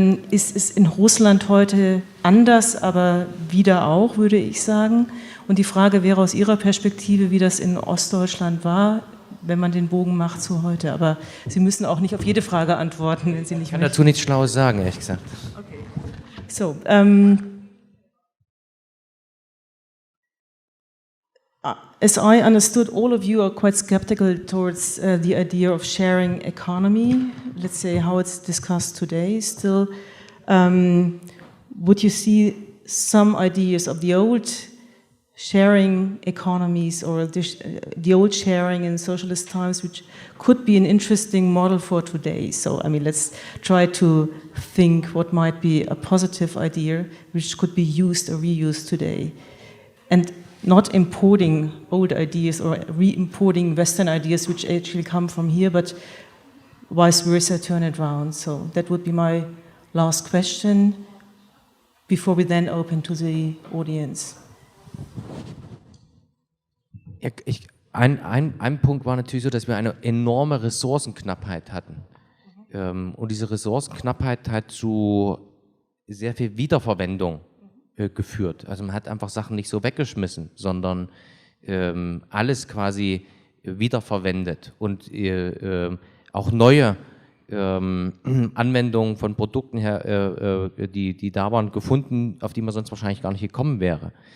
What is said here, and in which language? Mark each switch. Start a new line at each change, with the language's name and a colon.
German: Ist es in Russland heute anders, aber wieder auch, würde ich sagen. Und die Frage wäre aus Ihrer Perspektive, wie das in Ostdeutschland war, wenn man den Bogen macht zu heute. Aber Sie müssen auch nicht auf jede Frage antworten, wenn Sie nicht möchten. Ich kann dazu nichts Schlaues sagen, ehrlich gesagt.
English: Okay. So, as I understood, all of you are quite skeptical towards the idea of sharing economy, let's say how it's discussed today still. Would you see some ideas of the old sharing economies or the old sharing in socialist times, which could be an interesting model for today? So, I mean, let's try to think what might be a positive idea which could be used or reused today. And not importing old ideas or re-importing Western ideas which actually come from here, but vice versa, turn it around. So that would be my last question before we then open to the audience.
German: Ja, ein Punkt war natürlich so, dass wir eine enorme Ressourcenknappheit hatten. Und diese Ressourcenknappheit hat zu sehr viel Wiederverwendung geführt. Also man hat einfach Sachen nicht so weggeschmissen, sondern alles quasi wiederverwendet und auch neue Anwendungen von Produkten her, die da waren, gefunden, auf die man sonst wahrscheinlich gar nicht gekommen wäre.